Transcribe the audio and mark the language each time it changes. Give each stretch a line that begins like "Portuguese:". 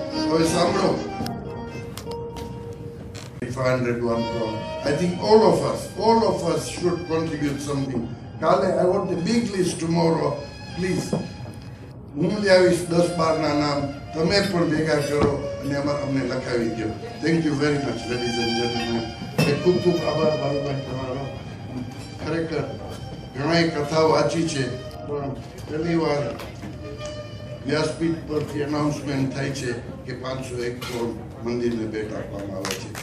Gujarati: હવે સાંભળો, 501 crore.
English: I think all of us should contribute something. Kale, I want a big list tomorrow.
Gujarati: Please, હું લઈ આવીશ 10-12 ના નામ, તમે પણ ભેગા કરો અને અમને લખાવી દો.
English: Thank you very much ladies and gentlemen.
Gujarati: ખૂબ ખૂબ આભાર બાલુભાઈ તમારો. ખરેખર ઘણી કથાઓ વાંચી છે, પણ પહેલી વાર વ્યાસપીઠ પરથી અનાઉન્સમેન્ટ થાય છે કે 501 કરોડ મંદિરને ભેટ આપવામાં આવે છે.